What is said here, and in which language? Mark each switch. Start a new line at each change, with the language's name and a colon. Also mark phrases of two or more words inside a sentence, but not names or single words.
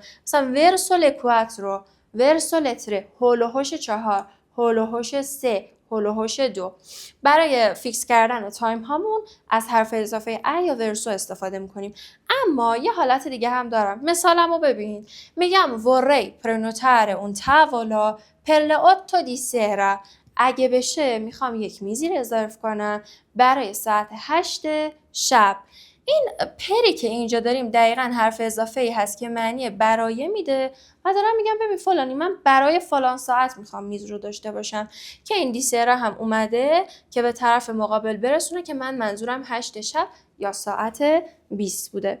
Persian: مثلا
Italian: verso le quattro, verso le tre,
Persian: هول و هوش 4، هول و هوش 3، هول و هوش 2. برای فیکس کردن تایم هامون از حرف اضافه ا یا ورسو استفاده میکنیم. اما یه حالت دیگه هم دارم. مثالمو ببین.
Italian: میگم vorrei prenotare un tavolo per le 8 di sera.
Persian: اگه بشه میخوام یک میزی رزرو کنم برای ساعت 8 شب. این پری که اینجا داریم دقیقاً حرف اضافه ای هست که معنی برای میده و دارم میگم ببین فلانی، من برای فلان ساعت میخوام میز رو داشته باشم، که این دیسره هم اومده که به طرف مقابل برسونه که من منظورم 8 شب یا ساعت 20 بوده.